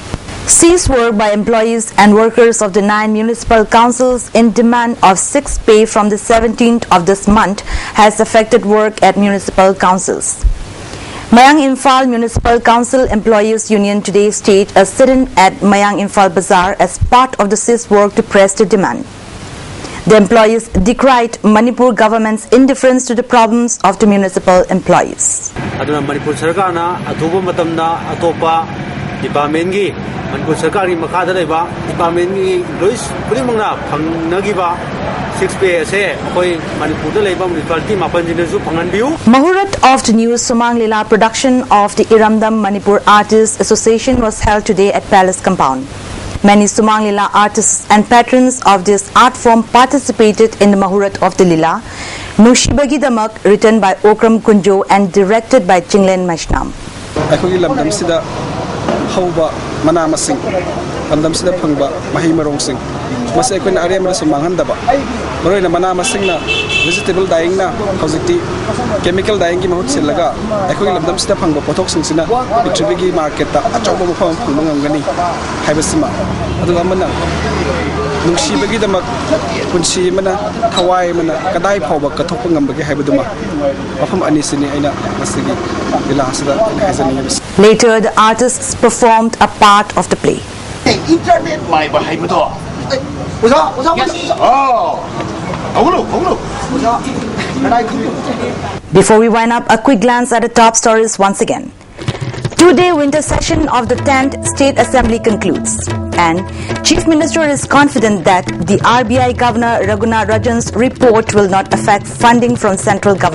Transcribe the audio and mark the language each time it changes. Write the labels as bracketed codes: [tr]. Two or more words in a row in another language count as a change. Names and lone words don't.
[en] Ceased work by employees and workers of the 9 municipal councils in demand of 6 pay from the 17th of this month has affected work at municipal councils. Mayang Imphal Municipal Council Employees Union today staged a sit-in at Mayang Imphal Bazaar as part of the CIS work to press the demand. The employees decried Manipur government's indifference to the problems of the municipal employees. [mni] Aduna Manipur Sarkar na atubo matam na atopa department gi Manipur Sarkar ni makada leba department gi lois puri mangna phangnagi ba 6 ase koi Manipur da leba municipality mapan jinesu phangan biu. [en] Mahurat of the new Sumang Lila production of the Iramdam Manipur Artists Association was held today at Palace Compound. Many Sumang Lila artists and patrons of this art form participated in the Mahurat of the Lila, Nushibagi Damak, written by Okram Kunjo and directed by Chinglen Mashnam. [mni] Akhoi lamdam sida hauba mana masing lamdam sida phangba mahi marong sing mas ekoi na area mara sumanghan daba maroi na mana masing na [en] vegetable dyeing [mni] na hojikti [en] chemical dyeing [mni] gi mahut silaga akhoi lamdam sida phangba pothok sing sina pitribigi market ta achauba mafam phangba ngamgani haibasima adu amana nungshibagi damak punsi mana thawai mana kadai phawba kathokpa ngambagi haibaduma mafam ani sini aina masigi ilasada haizani. [en] Later, the artists performed a part of the play. Internet my bahaimato. Before we wind up, a quick glance at the top stories once again. Two-day winter session of the 10th State Assembly concludes, and Chief Minister is confident that the RBI Governor Raghunath Rajan's report will not affect funding from central government.